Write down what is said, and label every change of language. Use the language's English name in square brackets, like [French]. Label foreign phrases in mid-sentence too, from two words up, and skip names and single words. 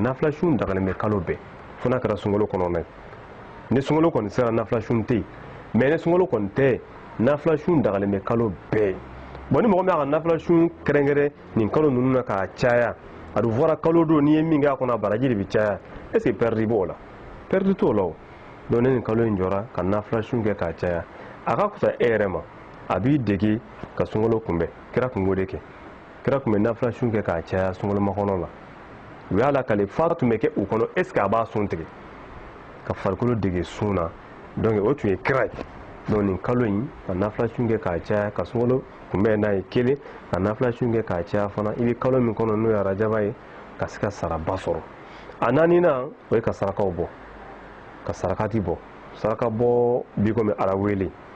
[Bambara] nafila su dagalen bɛ kalo bɛɛ fo n'a kɛra sunkalo kɔnɔna ye ni sunkalo kɔni sera nafila su tɛ yen mais ni sunkalo kɔni tɛ nafila su dagalen bɛ kalo bɛɛ bon ni mɔgɔ min y'a ka nafila su kɛrɛnkɛrɛn nin kalo ninnu na k'a caya a dun fɔra kalo don n'i ye min k'a kɔnɔ a baraji de bɛ caya [French] est ce que perdre [Bambara] b'o la perdre t'o la o donc ni nin kalo in jɔra ka nafila su kɛ k'a caya a ka fisa e yɛrɛ ma a b'i dege ka sunkalo kunbɛn kira kun b'o de kɛ kira kun bɛ nafila su kɛ k'a caya sunkalo makɔnɔ la u y'a lakale fara tun bɛ kɛ u kɔnɔ [French] est ce que [Bambara] a b'a sun tigɛ ka farikolo dege sun na donc o tun ye kira ye donc nin kalo in ka nafila su kɛ k'a caya ka sunkalo kunbɛn n'a ye kelen ka nafila su kɛ k'a caya fana i bɛ kalo min kɔnɔ n'o ye arajaba ye ka se ka saraba sɔrɔ a naaninan o ye ka sarakaw bɔ ka sarakati bɔ saraka bɔ bi komi ala wele